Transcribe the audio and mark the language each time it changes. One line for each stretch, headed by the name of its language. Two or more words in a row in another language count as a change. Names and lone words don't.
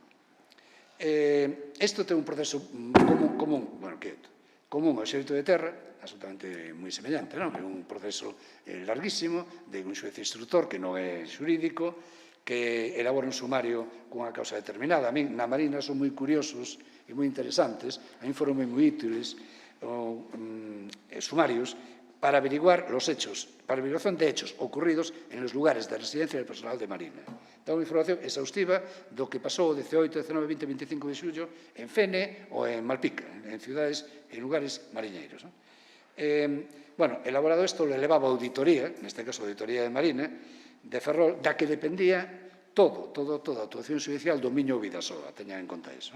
Galician: Isto ten un proceso común, bueno, quieto, común ao xérito de terra, absolutamente moi semellante, non? É un proceso larguísimo de un xuez instructor que non é xurídico, que elabora un sumario cunha causa determinada. A min, na Marina, son moi curiosos e moi interesantes, a mí foron moi útiles sumarios para
Spanish: averiguar los hechos, para averiguación de hechos ocurridos en los lugares de residencia del personal de Marina.
Galician: Dá unha información exhaustiva do que pasou o 18, 19, 20 e 25 de xullo en Fene ou en Malpica, en cidades, en lugares mariñeiros. Bueno, elaborado isto, le elevaba a auditoría, neste caso a auditoría de Marina, de Ferrol, da que dependía toda a actuación judicial do Miño Bidasoa, teñan en conta iso.